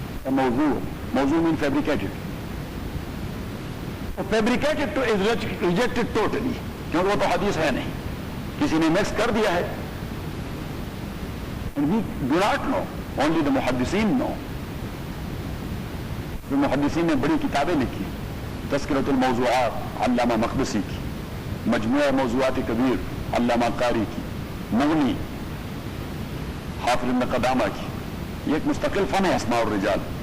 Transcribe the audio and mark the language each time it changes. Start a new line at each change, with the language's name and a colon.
English: موضوع mean fabricated. Fabricated is rejected totally,
Urdu: کیونکہ وہ تو حدیث ہے نہیں, کسی نے مکس کر دیا ہے.
English: And we do not know, only the محدثین know.
Urdu: جو محدثین نے بڑی کتابیں لکھی, تذکرۃ الموضوعات علامہ مقدسی کی, مجموعہ موضوعات کبیر علامہ قاری کی, مغنی حافظ ابن قدامہ کی, یہ ایک مستقل فن ہے اسماء الرجال.